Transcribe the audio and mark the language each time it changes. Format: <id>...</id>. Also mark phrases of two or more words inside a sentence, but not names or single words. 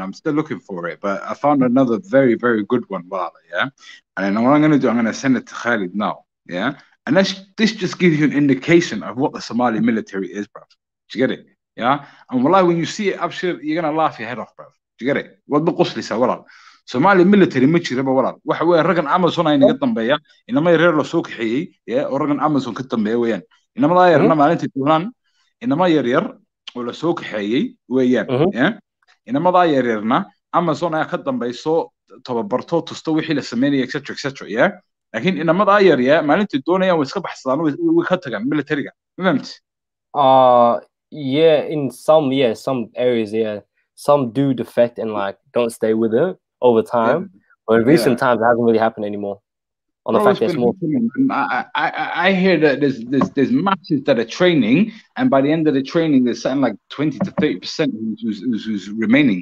<en>I'm still looking for it, but I found another very, very good one, Wala, yeah? And then what I'm going to do, I'm going to send it to Khalid now, yeah? And this just gives you an indication of what the Somali military is, bro. Do you get it? Yeah? And Wallah, when you see it, Abshir, you're going to laugh your head off, bro. Do you get it? What the qusli Wallah. Somali military</en> <so>ma jira ba Wallah. Waxa weeye ragan Amazon ay naga dambeeya. Inama reer la soo kaxeeyay, yeah? Oo ragan Amazon ka dambeeya weeyaan. Inama yarna maalintii tuulan, inama yar oo la soo kaxeeyay weeyaan, yeah? Inama yarna Amazon ay ka dambayso tababarto tusto wixii la sameeyay etc, yeah? Laakiin inama yar maalintii doonayaan way iska baxsadaan way ka tagaan military-ga. Fahamti?</so> <en>Yeah, in some areas, yeah. Some do defect and like don't stay with it over time. But in recent times it hasn't really happened anymore. On the fact there's more. I hear that there's matches that are training, and by the end of the training, there's something like 20 to 30% who's remaining.</en>